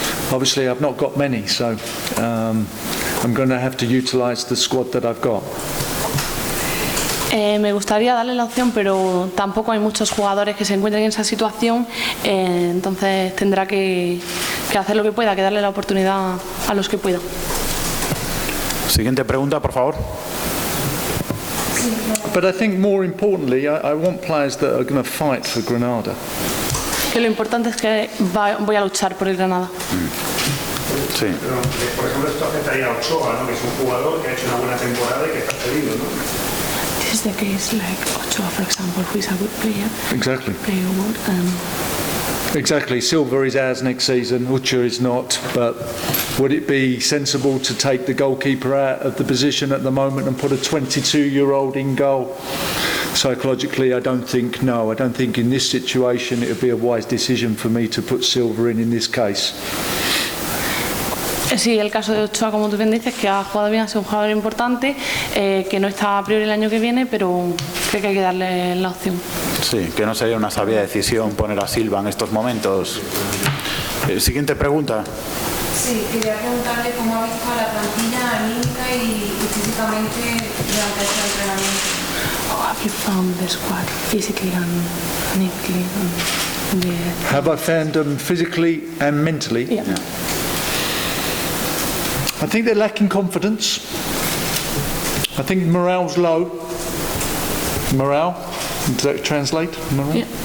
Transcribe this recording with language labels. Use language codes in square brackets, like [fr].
[en] Obviously, I've not got many, so I'm going to have to utilise the squad that I've got. [es] Me gustaría darle la opción, pero tampoco hay muchos jugadores que se encuentren en esa situación, entonces tendrá que hacer lo que pueda, que darle la oportunidad a los que pueda. Siguiente pregunta, por favor. [en] But I think more importantly, I want players that are going to fight for Granada. [es] Que lo importante es que voy a luchar por el Granada. Sí. Pero, por ejemplo, esto afectaría a Ochoa, ¿no? Que es un jugador que ha hecho una buena temporada y que está cedido, ¿no? [en] This is the case like Ochoa, for example, who is a good player. Exactly. Player good, Exactly. Silva is ours next season. Ucha is not. But would it be sensible to take the goalkeeper out of the position at the moment and put a 22-year-old in goal? Psychologically, I don't think no. I don't think in this situation it would be a wise decision for me to put Silva in this case. [es] Sí, el caso de Ochoa, como tú bien dices, que ha jugado bien, ha sido un jugador importante, que no está a priori el año que viene, pero creo que hay que darle la opción. Sí, que no sería una sabia decisión poner a Silva en estos momentos. Siguiente pregunta. Sí, quería preguntarle cómo ha visto a la plantilla anímica y físicamente durante este entrenamiento. [en] How have you found the squad physically and mentally? Have I found them physically and mentally? Yeah. I think they're lacking confidence. I think morale's low. Morale? Does that translate? Morale?